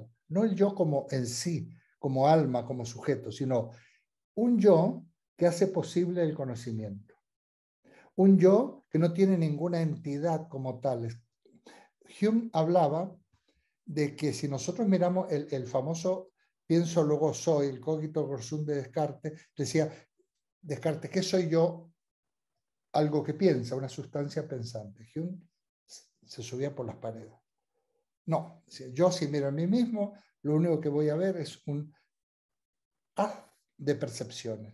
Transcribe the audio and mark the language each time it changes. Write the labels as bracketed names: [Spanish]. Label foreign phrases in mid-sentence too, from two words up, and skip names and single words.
[Spanish] No el yo como en sí, como alma, como sujeto, sino un yo que hace posible el conocimiento. Un yo que no tiene ninguna entidad como tal. Hume hablaba de que si nosotros miramos el famoso pienso luego soy, el [Latin] cogito ergo sum [Spanish] de Descartes, decía Descartes, ¿qué soy yo? Algo que piensa, una sustancia pensante. Hume se subía por las paredes. No, yo si miro a mí mismo, lo único que voy a ver es un haz de percepciones.